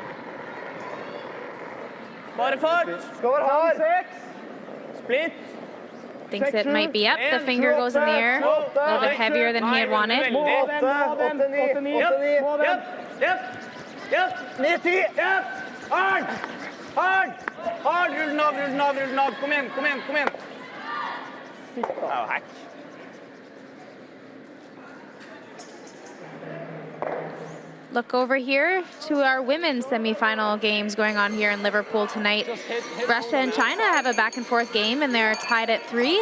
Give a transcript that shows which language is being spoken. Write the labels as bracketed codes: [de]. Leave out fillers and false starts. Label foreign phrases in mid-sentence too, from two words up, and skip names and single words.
[no] Bare fart. Split. [en] Thinks it might be up. The finger goes in the air. A little bit heavier than he had wanted. [no] Hard, rull den av. Kom igjen. [en] Hack. Look over here to our women's semifinal games going on here in Liverpool tonight. Russia and China have a back and forth game, and they're tied at 3.